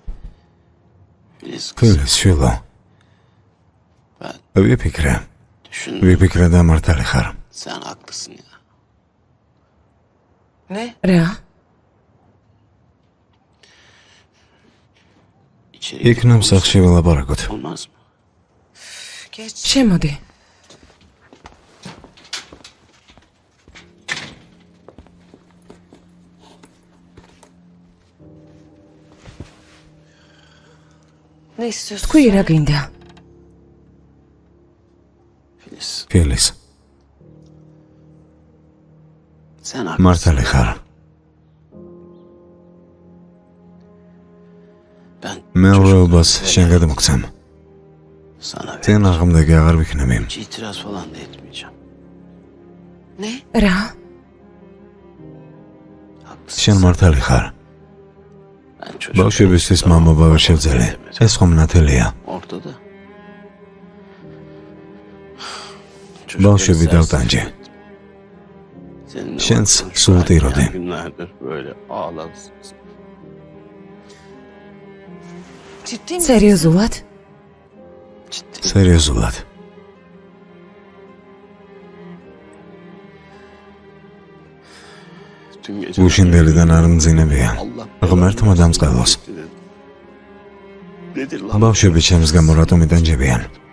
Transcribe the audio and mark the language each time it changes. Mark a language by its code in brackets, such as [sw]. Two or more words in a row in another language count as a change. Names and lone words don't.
[ka] ფილის შილო. ვიფიქრე და მართალი ხარ. [tr] Sen haklısın ya. [ka] რა? იქნებ სახლში ველაპარაკოთ. [tr] Olmaz mı? [ka] შემოდი. თქვი რა გინდა? ფილის. [tr] Sen haklısın. [ka] მართალი ხარ. [tr] Ben [ka] მეურვეობას შენ გადმოგცემ. [tr] sana [ka] წინ აღმდეგი აღარ ვიქნები. [tr] hiç itiraz falan da etmeyeceğim. [ka] რა? [tr] Haklısın. [ka] შენ მართალი ხარ. [tr] Ben çocuk [ka] ბავშვებისთვის მამობა ვერ შევძელე. ეს ხომ ნათელია. [tr] ortada. [ka] ბავშვები დავტანჯე. შენც სულ ტიროდი. [tr] Günlerdir böyle ağlarsın. [ka] სერიოზულად? სერიოზულად. გუშინდელიდან არ მძინებია. ღმერთმა დამწყელოს. ბავშვები ჩემს გამო რატომ იტანჯებიან?